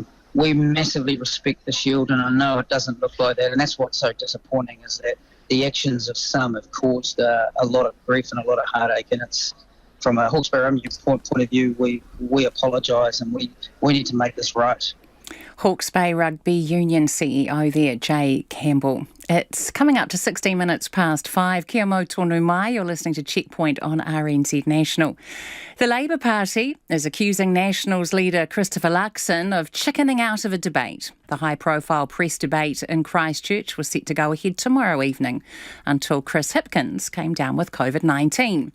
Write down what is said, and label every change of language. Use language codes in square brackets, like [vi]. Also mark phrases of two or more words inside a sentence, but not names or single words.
[en] We massively respect the Shield, and I know it doesn't look like that, and that's what's so disappointing, is that the actions of some have caused a lot of grief and a lot of heartache, and it's from a Hawke's Bay Rugby point of view, we apologise, and we need to make this right. Hawke's Bay Rugby Union CEO there, Jay Campbell. It's coming up to 16 minutes past 5. [mi] Kia mau tonu mai, [en] you're listening to Checkpoint on RNZ National. The Labour Party is accusing Nationals leader Christopher Luxon of chickening out of a debate. The high-profile press debate in Christchurch was set to go ahead tomorrow evening until Chris Hipkins came down with COVID-19.